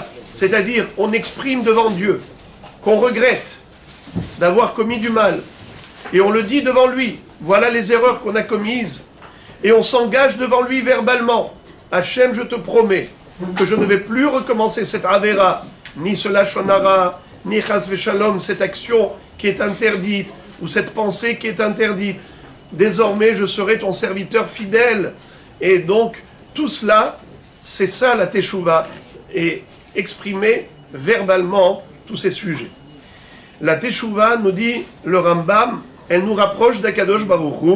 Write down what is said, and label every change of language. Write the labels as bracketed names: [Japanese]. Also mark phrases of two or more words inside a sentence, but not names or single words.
[French] C'est-à-dire, on exprime devant Dieu qu'on regrette d'avoir commis du mal. Et on le dit devant lui. Voilà les erreurs qu'on a commises. Et on s'engage devant lui verbalement. Hachem, je te promets que je ne vais plus recommencer cette avera, ni ce [Hebrew] לשון הרע, [French] ni [Hebrew] חס ושלום, [French] cette action qui est interdite, ou cette pensée qui est interdite. Désormais, je serai ton serviteur fidèle. Et donc, tout cela, c'est ça la Teshuvah. Et exprimer verbalement tous ces sujets. La Teshuvah, nous dit le Rambam, elle nous rapproche d' [Hebrew] הקדוש ברוך הוא.